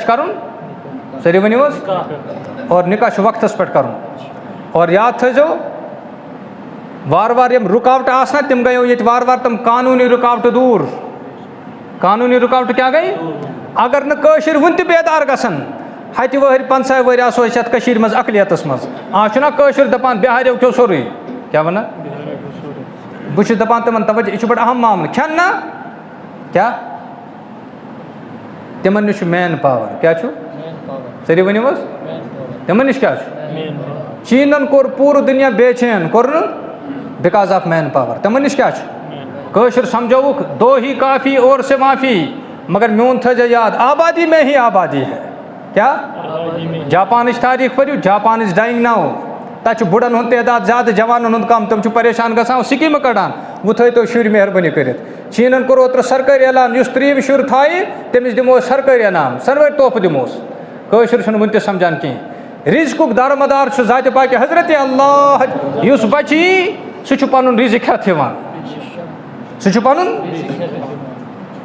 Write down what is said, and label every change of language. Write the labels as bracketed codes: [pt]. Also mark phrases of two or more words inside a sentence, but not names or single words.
[ks] کَرُن سٲری ؤنِو حظ اور نِکاح چھُ وقتَس پٮ۪ٹھ کَرُن اور یاد تھٲیزیو وارٕ وارٕ یِم رُکاوٹہٕ آسہٕ نا تِم گٔیو ییٚتہِ وارٕ وارٕ تِم قانوٗنی رُکاوٹہٕ دوٗر قانوٗنی رُکاوٹہٕ کیٛاہ گٔے اگر نہٕ کٲشِرۍ وُنہِ تہِ بیدار گژھن 7 ؤہٕرۍ 15 ؤہٕرۍ آسو أسۍ یَتھ کٔشیٖرِ منٛز اقلیتَس منٛز آز چھُنہ کٲشُر دَپان بِہاریو کھیوٚو سورُے کیٛاہ وَنان بہٕ چھُس دَپان تِمَن توجہ یہِ چھُ بَڑٕ اہم معاملہٕ کھٮ۪ن نا کیٛاہ تِمَن نِش چھُ [en] man power [ks] کیٛاہ چھُ سٲری ؤنِو حظ تِمَن نِش کیٛاہ چھُ چیٖنَن کوٚر پوٗرٕ دُنیا بے چین کوٚر نہٕ [en] because of man power [ks] تِمَن نِش کیٛاہ چھُ کٲشُر سَمجھووُکھ [ur] دو ہی کافی اور سے معافی [ks] مگر میون تھٲیزیو یاد [ur] آبادی میں ہی آبادی ہے [ks] کیٛاہ جاپانٕچ تٲریٖخ پٔرِو [en] Japan is dying now [ks] تَتہِ چھُ بُڑن ہُنٛد تعداد زیادٕ جوانَن ہُنٛد کَم تِم چھِ پریشان گژھان سِکیٖمہٕ کَڑان وۄنۍ تھٲیتو شُرۍ مہربٲنی کٔرِتھ چیٖنَن کوٚر اوترٕ سرکٲری اعلان یُس 3یِم شُر تھایہِ تٔمِس دِمو أسۍ سرکٲری انعام سۄنوٲرۍ طوفہٕ دِموس کٲشُر چھُنہٕ وٕنہِ تہِ سَمجھان کِہیٖنۍ رِزقُک دارمدار چھُ ذاتِ پاکہِ حضرتِ اللہ یُس بَچہِ یی سُہ چھُ پَنُن رِزق ہٮ۪تھ یِوان سُہ چھُ پَنُن